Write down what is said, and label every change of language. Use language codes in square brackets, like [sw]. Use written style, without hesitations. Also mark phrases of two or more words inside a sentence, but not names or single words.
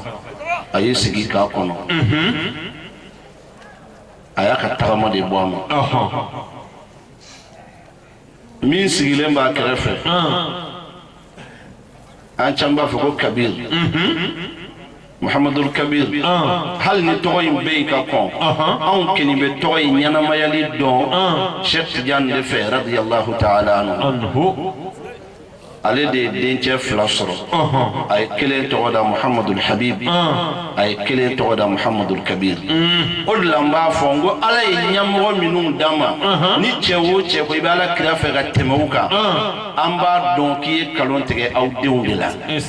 [bm] a ye sigi k'a kɔnɔ a y'a ka tagama de bɔ a ma min sigilen b'a kɛrɛfɛ an caman b'a fɔ ko Kabir Muhammadul Kabir hali ni tɔgɔ in bɛ yen ka kɔn anw kɛni bɛ tɔgɔ in ɲɛnamayali dɔn Cheikh Tidiane de fɛ [ar] رضي الله تعالى عنه [bm] ale de ye dencɛ 2 sɔrɔ a ye kelen tɔgɔ da Muhammadul Habib a ye kelen tɔgɔ da Muhammadul Kabir o de la n b'a fɔ n ko Ala ye ɲɛmɔgɔ minnu d'an ma ni cɛ o cɛ ko i bɛ Alakira fɛ ka tɛmɛ u kan an b'a dɔn k'i ye nkalon tigɛ aw denw de la